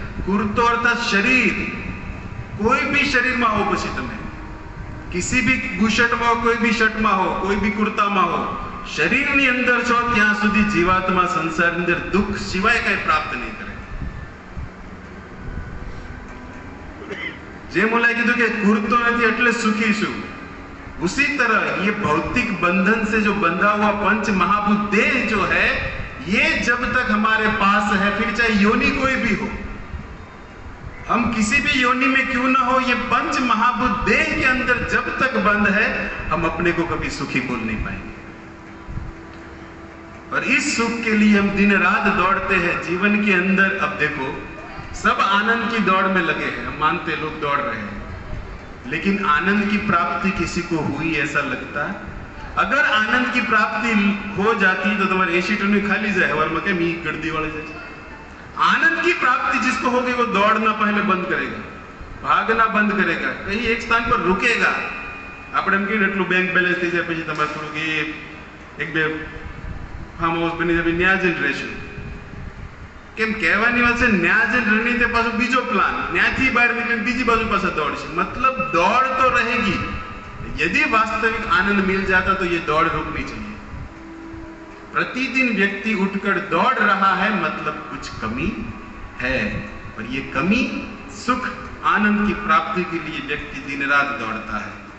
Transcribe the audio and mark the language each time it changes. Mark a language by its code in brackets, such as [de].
[gu] કુર્તો અર્થાત શરીર, કોઈ भी શરીરમાં હો, પછી તમે [hi] किसी भी बुशर्ट में हो, [gu] कोई भी शर्ट में हो, कोई भी कुर्ता में हो, शरीરની અંદર છો ત્યાં સુધી જીવાત્મા સંસારની અંદર દુઃખ સિવાય કઈ પ્રાપ્ત નહીં કરે. જે મુલાએ કીધું કે કુર્તો નથી એટલે સુખી છું, [hi] उसी तरह ये भौतिक बंधन से जो बंधा हुआ पंच महाभूत देह जो है, ये जब तक हमारे पास है, फिर चाहे योनि कोई भी हो, हम किसी भी योनि में क्यों ना हो, ये पंच महाभूत देह के अंदर जब तक बंद है, हम अपने को कभी सुखी बोल नहीं पाएंगे. और इस सुख के लिए हम दिन रात दौड़ते हैं जीवन के अंदर. अब देखो सब आनंद की दौड़ में लगे हैं, हम मानते लोग दौड़ रहे हैं, लेकिन आनंद की प्राप्ति किसी को हुई ऐसा लगता है? अगर आनंद की प्राप्ति हो जाती तो तुम्हारे 80 टन खाली जाए और मैं मी गर्दी वाले जाए. आनंद की प्राप्ति जिसको होगी वो दौड़ना पहले बंद करेगा, भागना बंद करेगा, कहीं एक स्थान पर रुकेगा. [gu] આપણે એમ કહીએ એટલું બેંક બેલેન્સ થઈ જાય પછી તમારે થોડુંક એક બે ફાર્મ હાઉસ બની જાય, ન્યા જઈને રહેશું. કેમ કહેવાની વાત છે, ન્યા જઈને રણી તે પાછો બીજો પ્લાન, ન્યાથી બહાર નીકળીને બીજી બાજુ પાછા દોડશે. [hi] मतलब दौड़ तो रहेगी. यदि वास्तविक आनंद मिल जाता तो ये दौड़ रुकनी चाहिए. प्रतिदिन व्यक्ति उठकर दौड़ रहा है, मतलब कुछ कमी है, और ये कमी सुख आनंद की प्राप्ति के लिए व्यक्ति दिन रात दौड़ता है.